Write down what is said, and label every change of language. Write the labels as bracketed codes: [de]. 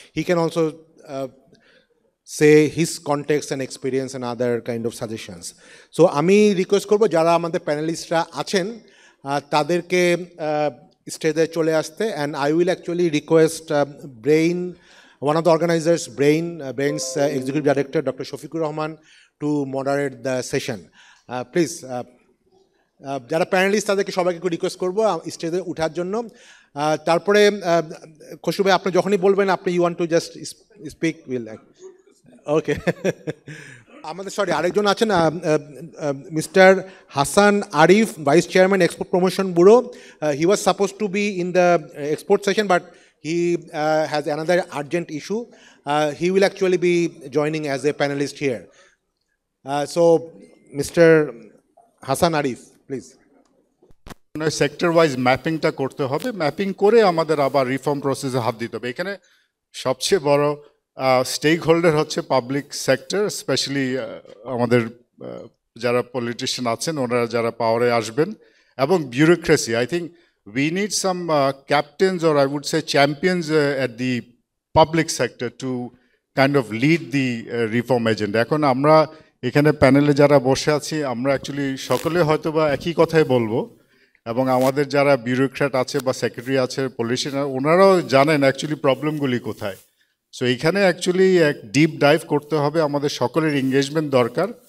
[en] He can also say his context and experience and other kind of suggestions. So [bn] আমি request করবো যারা আমাদের প্যানেলিস্টরা আছেন তাদেরকে স্টেজে চলে আসতে, [en] and I will actually request Brain, one of the organizers, Brain's Executive Director, Dr. Shafiqur Rahman, to moderate the session. [bn] Please, যারা প্যানেলিস্ট তাদেরকে সবাইকে একটু রিকোয়েস্ট করবো স্টেজে ওঠার জন্য। তারপরে খসরু ভাই আপনি যখনই বলবেন আপনি [en] You want to just speak will. [bn] ওকে, আমাদের সরি আরেকজন আছেন, mister Hasan Arif, vice chairman export promotion bureau. [en] He was suppose to be in the export session, but he has another urgent issue. He will actually be joining as a panelist here. So, Mr. Hassan Arif, please. [bn] Sector wise ম্যাপিংটা করতে হবে, mapping করে আমাদের আবার reform প্রসেসে হাত দিতে হবে। এখানে সবচেয়ে বড় স্টেক হোল্ডার হচ্ছে পাবলিক সেক্টর, স্পেশালি আমাদের যারা পলিটিশিয়ান আছেন ওনারা যারা পাওয়ারে আসবেন, এবং bureaucracy. [en] I think we need some captains, or I would say champions at the public sector to kind of lead the reform agenda. [bn] এখন আমরা এখানে প্যানেলে যারা বসে আছি আমরা অ্যাকচুয়ালি সকলে হয়তো বা একই কথাই বলবো, এবং আমাদের যারা বিউরোক্র্যাট আছে বা সেক্রেটারি আছে, পলিটিশিয়ান, ওনারাও জানেন অ্যাকচুয়ালি প্রবলেমগুলি কোথায়। সো এইখানে অ্যাকচুয়ালি এক ডিপ ডাইভ করতে হবে, আমাদের সকলের এঙ্গেজমেন্ট দরকার।